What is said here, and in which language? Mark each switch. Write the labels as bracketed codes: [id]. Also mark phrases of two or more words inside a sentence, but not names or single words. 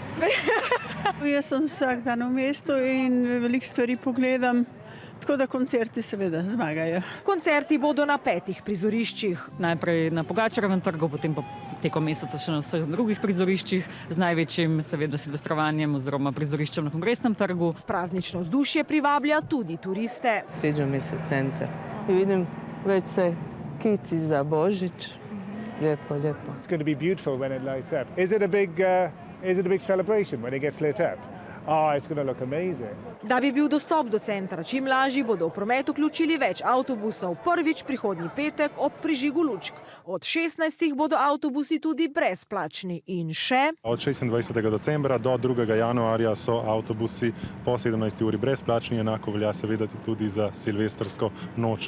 [sl] Jaz sem vsak dan v mestu in veliko stvari pogledam, tako da koncerti seveda zmagajo. Koncerti bodo na 5 prizoriščih. Najprej na Pogačarovem trgu, potem pa tekom meseca še na vseh drugih prizoriščih, z največjim seveda silvestrovanjem oziroma prizoriščem na Kongresnem trgu. Praznično vzdušje privablja tudi turiste. [hr] Sviđa mi se center i vidim već se kici za Božić. Lijepo, lijepo. [en] It's going to be beautiful when it lights up. Is it a big celebration when it gets lit up? Oh, it's going to look amazing. [sl] Da bi bil dostop do centra čim lažji, bodo v promet vključili več avtobusov. Prvič prihodnji petek ob prižigu lučk. Od 16. bodo avtobusi tudi brezplačni. In še od 26. decembra do 2. januarja so avtobusi po 17. uri brezplačni, enako velja seveda tudi za silvestrsko noč.